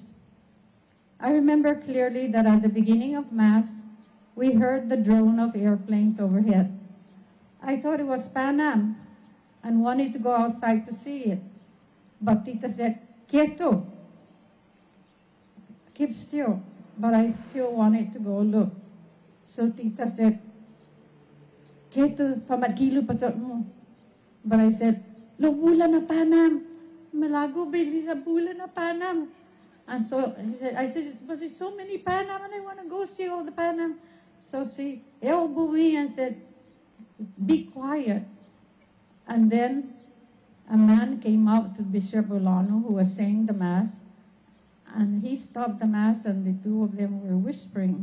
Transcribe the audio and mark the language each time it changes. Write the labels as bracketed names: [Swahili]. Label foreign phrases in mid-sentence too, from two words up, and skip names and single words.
[English] I remember clearly that at the beginning of Mass, we heard the drone of airplanes overhead. I thought it was Pan Am and wanted to go outside to see it. But Tita said, [Spanish] "Quieto, [English] keep still." But I still wanted to go look. So Tita said, [Cebuano] "Quieto, pamadkilo patot mo." [English] But I said, [Cebuano] "Lo bulan na Pan Am. Malago bili sa bulan na Pan Am." [English] And so I said, "But there's so many Pan Am and I want to go see all the Pan Am." So she elbowed me and said, "Be quiet." And then a man came out to Bishop Olano, who was saying the Mass, and he stopped the Mass and the 2 of them were whispering.